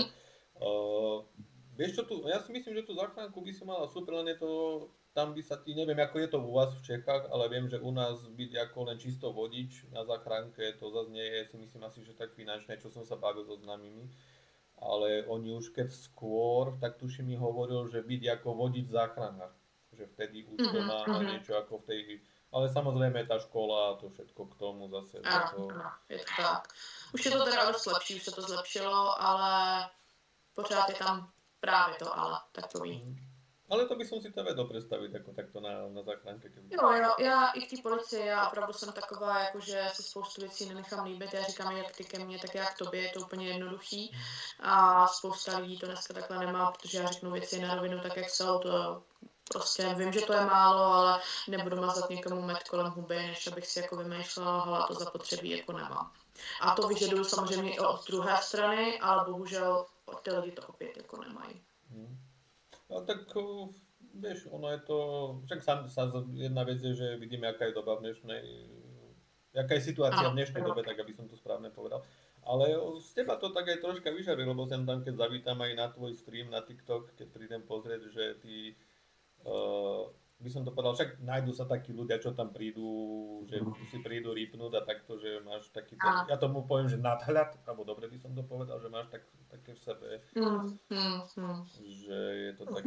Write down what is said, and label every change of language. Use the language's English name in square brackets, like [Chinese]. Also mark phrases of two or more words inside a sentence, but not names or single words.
[Slovak] Vieš čo tu, ja si myslím, že tú záchranku by som mala super, len je to, tam by sa neviem ako je to u vás v Čechách, ale viem, že u nás byť ako len čisto vodič na záchranke, to zase nie je, si myslím asi, že tak finančné, čo som sa bavil so známymi, ale oni už keď skôr, tak tuším mi hovoril, že byť ako vodič záchranár, že vtedy už to má niečo ako v tej, ale samozrejme tá škola a to všetko k tomu zase. Áno, je to tak. [Czech] Už je to teda dost lepší, už se to zlepšilo, ale pořád je tam práve to, ale takový. [Slovak] Ale to by som si to vedel predstaviť ako takto na záchranke. [Czech] Jo, já i v té policii, já opravdu jsem taková, jakože se spoustu věcí nenechám líbit, já říkám, jak ty ke mně, tak já k tobě, je to úplně jednoduchý a spousta lidí to dneska takhle nemá, protože já řeknu věci na rovinu tak, jak jsou, to prostě vím, že to je málo, ale nebudu mazat někomu med kolem huby, než abych si jako vymýšlela, hele, to zapotřebí jako nemám. A to vyžaduju samozřejmě i od druhé strany, ale bohužel ty lidi to opět jako nemají. [Slovak] No tak vieš, ono je to, však jedna vec je, že vidíme, aká je doba v dnešnej, aká je situácia v dnešnej dobe, tak aby som to správne povedal. Ale z teba to tak aj troška vyžarí, lebo sem tam, keď zavítam aj na tvoj stream na TikTok, keď prídem pozrieť, že ty, by som to povedal, však nájdu sa takí ľudia, čo tam prídu, že si prídu rýpnúť a takto, že máš taký, ja tomu poviem, že nadhľad, alebo dobre by som to povedal, že máš také v sebe, že je to také...